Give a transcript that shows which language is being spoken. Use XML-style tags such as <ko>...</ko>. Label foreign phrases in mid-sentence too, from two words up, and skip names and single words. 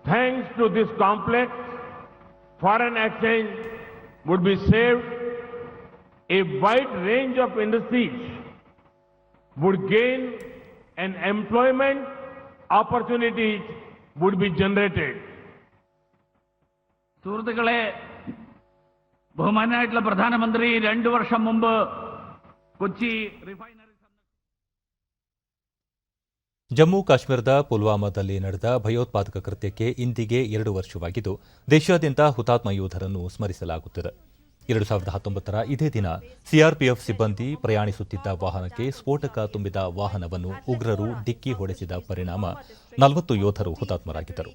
<en>Thanks to this complex, foreign exchange would be saved, a wide range of industries would gain, and employment opportunities would be generated.</en> <ml>സുഹൃത്തുക്കളെ, ബഹുമാനായിട്ടുള്ള പ്രധാനമന്ത്രി 2 വർഷം മുമ്പ് കൊച്ചി റിഫൈനറി</ml> <kn>ಜಮ್ಮು ಕಾಶ್ಮೀರದ ಪುಲ್ವಾಮಾದಲ್ಲಿ ನಡೆದ ಭಯೋತ್ಪಾದಕ ಕೃತ್ಯಕ್ಕೆ ಇಂದಿಗೆ 2 ವರ್ಷವಾಗಿದ್ದು ದೇಶಾದ್ಯಂತ ಹುತಾತ್ಮ ಯೋಧರನ್ನು ಸ್ಮರಿಸಲಾಗುತ್ತಿದೆ. 2019ರ ಇದೇ ದಿನ ಸಿಆರ್ಪಿಎಫ್ ಸಿಬ್ಬಂದಿ ಪ್ರಯಾಣಿಸುತ್ತಿದ್ದ ವಾಹನಕ್ಕೆ ಸ್ಫೋಟಕ ತುಂಬಿದ ವಾಹನವನ್ನು ಉಗ್ರರು ಡಿಕ್ಕಿ ಹೊಡೆಸಿದ ಪರಿಣಾಮ 40 ಯೋಧರು ಹುತಾತ್ಮರಾಗಿದ್ದರು.</kn>